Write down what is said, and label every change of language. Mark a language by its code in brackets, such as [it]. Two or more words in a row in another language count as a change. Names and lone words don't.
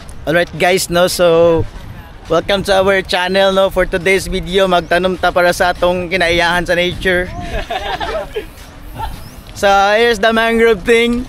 [en] Alright guys, no, so welcome to our channel, no. For today's video, [ceb] magtanom ta para sa atong kinaiyahan sa nature. [en] So here's the mangrove thing.